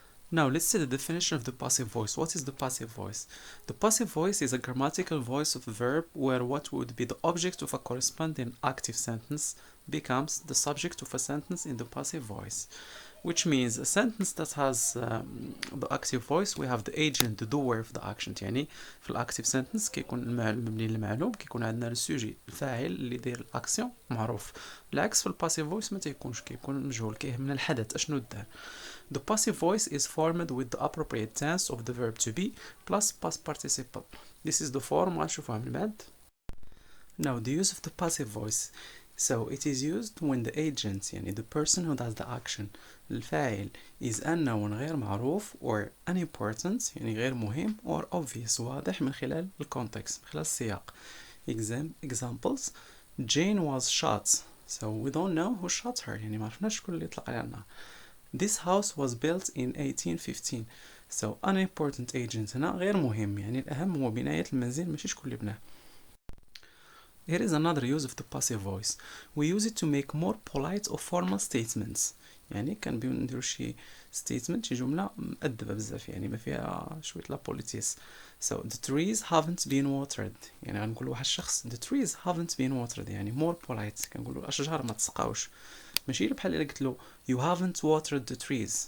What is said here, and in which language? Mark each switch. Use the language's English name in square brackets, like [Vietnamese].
[English] Now let's see the definition of the passive voice. What is the passive voice? The passive voice is a grammatical voice of a verb where what would be the object of a corresponding active sentence becomes the subject of a sentence in the passive voice. Which means a sentence that has the active voice we have the agent, the doer of the action. [Arabic] يعني في الاكتيف sentence كيكون المعلوم مبني للمعلوم كيكون عندنا السوجي الفاعل اللي داير الاكسيون معروف. بالعكس في الباسيف فويس ما تيكونش كيكون مجهول كيهمنا الحدث اشنو دار. [English] The passive voice is formed with the appropriate tense of the verb to be plus past participle. This is the form [Arabic] غنشوفوها من بعد. [English] Now the use of the passive voice. So it is used when the agent يعني the person who does the action [Arabic] الفاعل [English] is unknown [Arabic] غير معروف [English] or unimportant [Arabic] يعني غير مهم [English] or obvious [Arabic] واضح من خلال الكونتكست من خلال السياق. [English] Examples Jane was shot. So we don't know who shot her [Arabic] يعني ما عرفناش شكون اللي يطلق عليها. [English] This house was built in 1815. So unimportant agent [Arabic] هنا غير مهم يعني الأهم هو بناية المنزل ماشي شكون اللي بناه. [English] Here is another use of the passive voice. We use it to make more polite or formal statements. [Arabic] يعني كنبيو نديرو شي statement شي جملة مؤدبة بزاف يعني ما فيها شوية لا بوليتيس. [English] So the trees haven't been watered. [Arabic] يعني غنقول واحد الشخص [English] the trees haven't been watered [Arabic] يعني [English] more polite [Arabic] كنقولو الأشجار ما تسقاوش. ماشي بحال إلا قلت له [English] you haven't watered the trees.